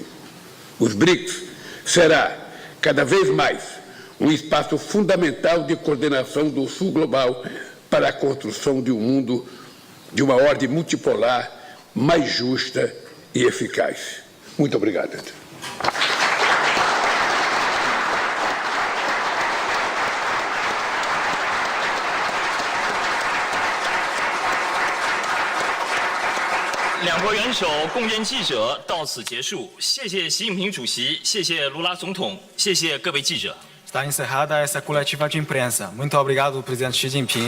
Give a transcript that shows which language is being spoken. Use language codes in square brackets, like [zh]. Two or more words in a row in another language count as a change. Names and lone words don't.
[pt] Os BRICS será, cada vez mais, um espaço fundamental de coordenação do Sul global para a construção de um mundo de uma ordem multipolar mais justa e eficaz. Muito obrigado. [zh] 两国元首共宴记者到此结束，谢谢习近平主席，谢谢卢拉总统，谢谢各位记者。 [pt] Está encerrada essa coletiva de imprensa. Muito obrigado, presidente Xi Jinping.